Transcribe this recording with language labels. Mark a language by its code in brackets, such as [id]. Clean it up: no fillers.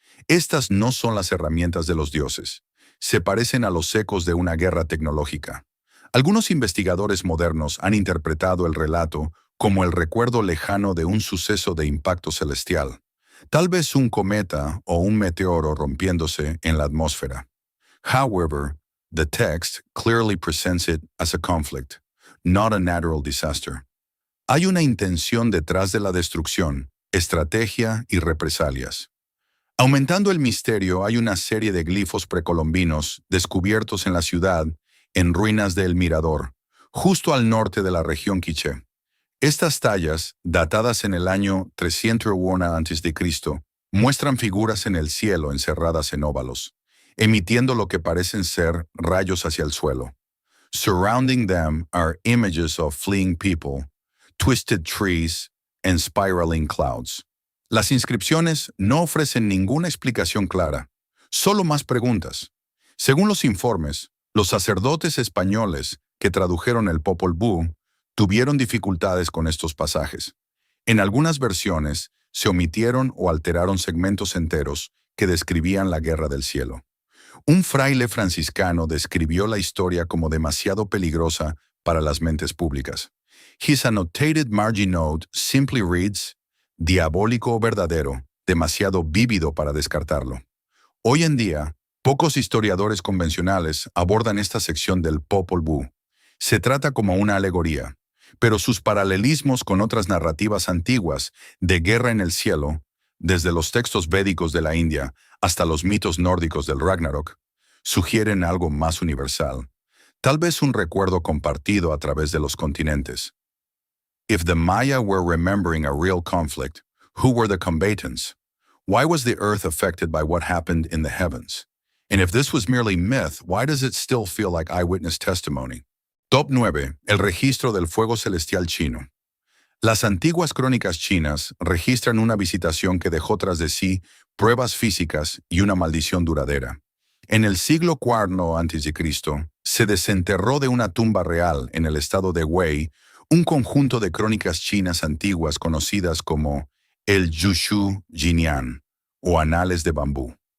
[es] Estas no son las herramientas de los dioses. Se parecen a los ecos de una guerra tecnológica. Algunos investigadores modernos han interpretado el relato como el recuerdo lejano de un suceso de impacto celestial, tal vez un cometa o un meteoro rompiéndose en la atmósfera. [en] However, the text clearly presents it as a conflict, not a natural disaster. [es] Hay una intención detrás de la destrucción, estrategia y represalias. Aumentando el misterio, hay una serie de glifos precolombinos descubiertos en la ciudad, en ruinas de El Mirador, justo al norte de la región quiché. Estas tallas, datadas en el año 301 a.C., muestran figuras en el cielo encerradas en óvalos, emitiendo lo que parecen ser rayos hacia el suelo. [en] Surrounding them are images of fleeing people, twisted trees, and spiraling clouds. [es] Las inscripciones no ofrecen ninguna explicación clara, solo más preguntas. Según los informes, los sacerdotes españoles que tradujeron el Popol Vuh tuvieron dificultades con estos pasajes. En algunas versiones, se omitieron o alteraron segmentos enteros que describían la guerra del cielo. Un fraile franciscano describió la historia como demasiado peligrosa para las mentes públicas. [en] His annotated margin note simply reads, [es] diabólico o verdadero, demasiado vívido para descartarlo. Hoy en día, pocos historiadores convencionales abordan esta sección del Popol Vuh. Se trata como una alegoría, pero sus paralelismos con otras narrativas antiguas de guerra en el cielo, desde los textos védicos de la India hasta los mitos nórdicos del Ragnarok, sugieren algo más universal, tal vez un recuerdo compartido a través de los continentes. [en] If the Maya were remembering a real conflict, who were the combatants? Why was the earth affected by what happened in the heavens? And if this was merely myth, why does it still feel like eyewitness testimony? [es] Top 9. El registro del fuego celestial chino. Las antiguas crónicas chinas registran una visitación que dejó tras de sí pruebas físicas y una maldición duradera. En el siglo IV a.C., se desenterró de una tumba real en el estado de Wei un conjunto de crónicas chinas antiguas conocidas como el Yushu Jinian, o Anales de Bambú.